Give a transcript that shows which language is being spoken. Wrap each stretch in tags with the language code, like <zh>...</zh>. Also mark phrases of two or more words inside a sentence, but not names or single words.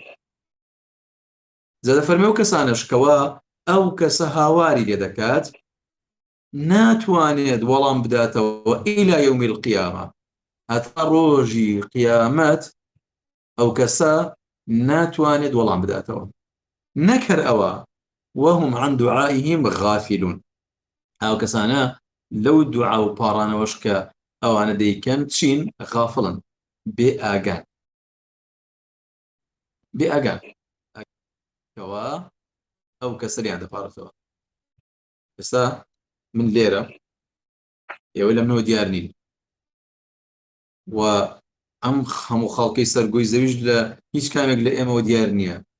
<ckb>جا دەفەرمێ ئەو کەسانش کەوا ئەو کەسە هاواری لێ دەکات ناتوانێت وەڵام بداتەوە</ckb> <ar>ئیلا یەومی القیامە،</ar> <ckb>هەتا ڕۆژی قیامەت ئەو کەسە ناتوانێت وەڵام بداتەوە. نەکەر ئەوە</ckb> <ar>وهم عن دعائهم غافلون،</ar> <ckb>ئەو کەسانە لەو دوعا و پاڕانەوەش کە ئەوانە دەیکەن چین؟ غافڵن، بێ ئاگان، بێ ئاگان کەوا ئەو کەسە لیان دەپارێتەوە. ئێستا من لێرە ئێوە لە منەوە دیار نین و ئەم هەموو خەڵکەی سەرگۆی زەویش لە هیچ کامێک لە ئێمەوە دیار نییە.</ckb>